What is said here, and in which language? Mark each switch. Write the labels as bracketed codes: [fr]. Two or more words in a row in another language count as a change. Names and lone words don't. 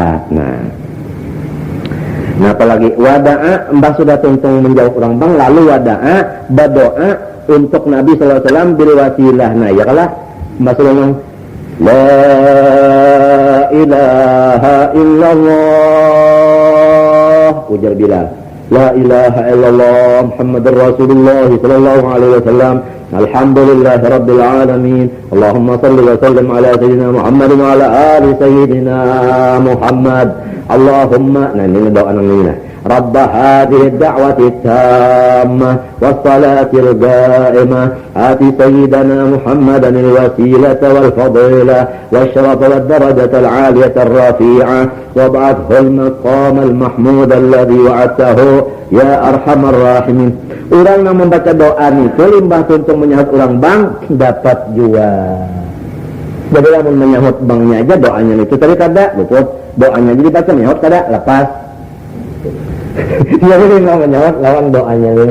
[bjn] Nah apalagi wada'a mbah sudah tuntung menjawab orang bang lalu wada'a berdoa untuk Nabi SAW [ar] بالوسيلة. [bjn] Nah ya kalah mbah sudah ngomong [ar] لا إله إلا الله [bjn] ujar Bilal [ar] لا إله إلا الله محمد رسول الله صلى الله عليه وسلم الحمد لله رب العالمين اللهم صل وسلم على سيدنا محمد وعلى آل سيدنا محمد اللهم [bjn] nah ini doa nangina [ar] رب هذه الدعوة التامة والصلاة القائمة آت سيدنا محمدا الوسيلة والفضيلة والشرف والدرجة العالية الرفيعة وابعثه المقام المحمود الذي وعدته يا أرحم الراحمين. [bjn] Orang yang membaca doa itu limbah tuntung menyahut orang bang dapat juga. Jadi yang menyahut bangnya aja doanya itu tadi kada betul. Doanya jadi baca menyahut kada lepas. Dia ini mau menyahut lawan doanya ini.